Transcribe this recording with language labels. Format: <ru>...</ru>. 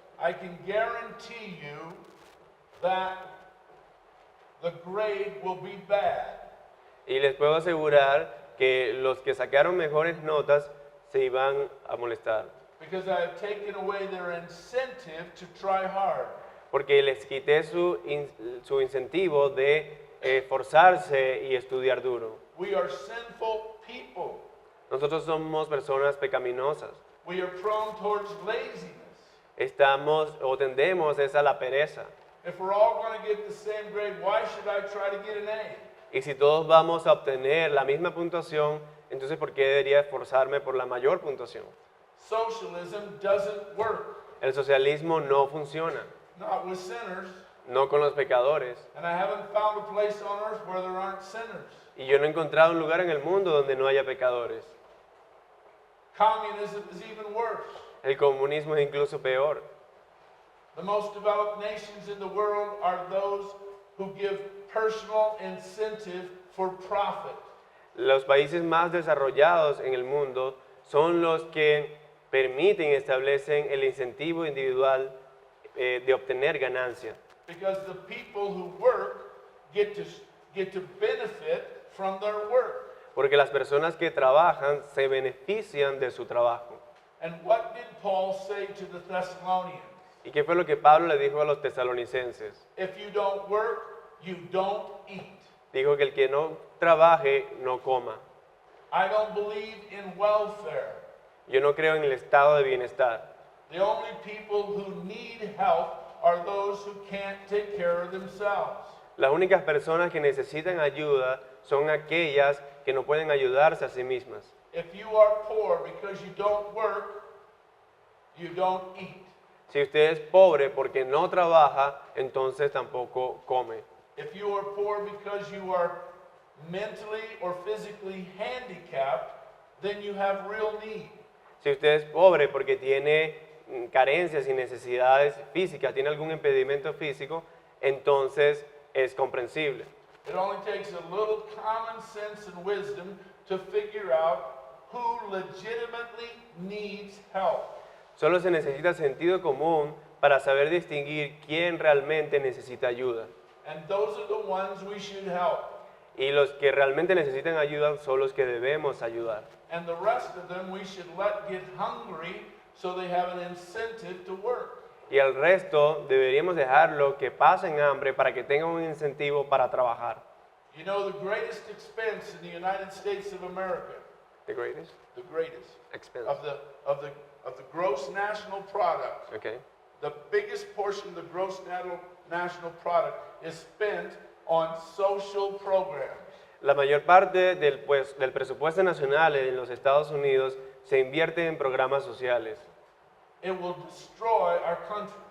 <en>I can guarantee you that the grade will be bad.</en> <es>Y les puedo asegurar que los que sacaron mejores notas se iban a molestar,</es> <en>Because I have taken away their incentive to try hard.</en> <es>porque les quité su incentivo de esforzarse y estudiar duro.</es> <en>We are sinful people.</en> <es>Nosotros somos personas pecaminosas.</es> <en>We are prone towards laziness.</en> <es>Estamos o tendemos a la pereza.</es> <en>If we're all going to get the same grade, why should I try to get an A?</en> <es>Y si todos vamos a obtener la misma puntuación, entonces ¿por qué debería esforzarme por la mayor puntuación?</es> <en>Socialism doesn't work,</en> <es>El socialismo no funciona,</es> <en>not with sinners,</en> <es>no con los pecadores.</es> <en>and I haven't found a place on earth where there aren't sinners.</en> <es>Y yo no he encontrado un lugar en el mundo donde no haya pecadores.</es> <en>Communism is even worse.</en> <es>El comunismo es incluso peor.</es> <en>The most developed nations in the world are those who give personal incentive for profit.</en> <es>Los países más desarrollados en el mundo son los que permiten y establecen el incentivo individual de obtener ganancia.</es> <en>Because the people who work get to benefit from their work.</en> <es>Porque las personas que trabajan se benefician de su trabajo.</es> <en>And what did Paul say to the Thessalonians?</en> <es>¿Y qué fue lo que Pablo le dijo a los tesalonicenses?</es> <en>If you don't work, you don't eat.</en> <es>Dijo que el que no trabaje, no coma.</es> <en>I don't believe in welfare.</en> <es>Yo no creo en el estado de bienestar.</es> <en>The only people who need help are those who can't take care of themselves.</en> <es>Las únicas personas que necesitan ayuda son aquellas que no pueden ayudarse a sí mismas.</es> <en>If you are poor because you don't work, you don't eat.</en> <es>Si usted es pobre porque no trabaja, entonces tampoco come.</es> <en>If you are poor because you are mentally or physically handicapped, then you have real need.</en> <es>Si usted es pobre porque tiene carencias y necesidades físicas, tiene algún impedimento físico, entonces es comprensible.</es> <en>It only takes a little common sense and wisdom to figure out who legitimately needs help.</en> <es>Solo se necesita sentido común para saber distinguir quién realmente necesita ayuda.</es> <en>And those are the ones we should help.</en> <es>Y los que realmente necesitan ayuda son los que debemos ayudar.</es> <en>And the rest of them we should let get hungry so they have an incentive to work.</en> <es>Y al resto deberíamos dejarlo que pasen hambre para que tengan un incentivo para trabajar.</es> <en>You know, the greatest expense in the United States of America, The greatest the greatest, expense. of the gross national product, Okay. the biggest portion of the gross national product is spent on social programs.</en> <es>La mayor parte del presupuesto nacional en los Estados Unidos se invierte en programas sociales.</es> <en>It will destroy our country.</en>